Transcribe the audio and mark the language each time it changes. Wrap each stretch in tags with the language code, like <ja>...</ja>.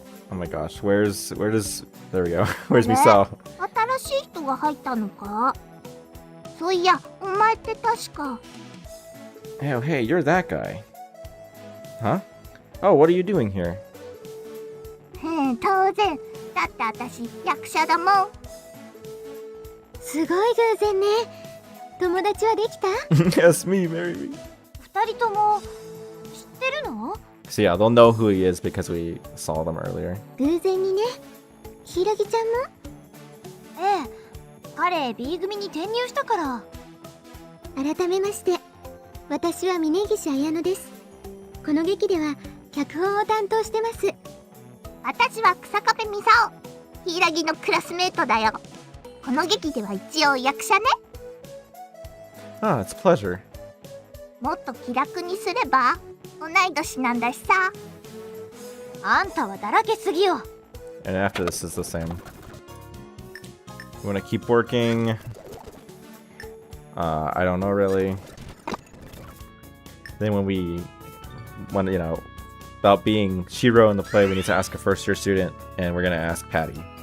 <en>Oh my gosh, there we go. Where's Misao?</en> <ja>新しい人人が入ったのか。そういや、お前って確か。</ja> <en>Oh, hey, you're that guy. Huh? Oh, what are you doing here?</en> <ja>当然。だって私役者だもん。すごい偶然ね。友達はできた？</ja> <en>Yes, me, marry me.</en> <ja>二人とも知ってるの？</ja> <en>So yeah, they'll know who he is because we saw them earlier.</en> <ja>偶然にね。ひらぎちゃんも？ええ、彼 B 組に転入したから。改めまして、私は峯岸彩乃です。この劇では脚本を担当してます。私は草壁美沙央、柊のクラスメートだよ。この劇では一応役者ね。</ja> <en>Ah, it's a pleasure.</en> <ja>もっと気楽にすれば、同い年なんだしさ。あんたはだらけすぎよ。</ja> <en>And after this is the same. You want to keep working? I don't know really. Then when you know, about being Shiro in the play, we need to ask a first-year student, and we're gonna ask Patty.</en>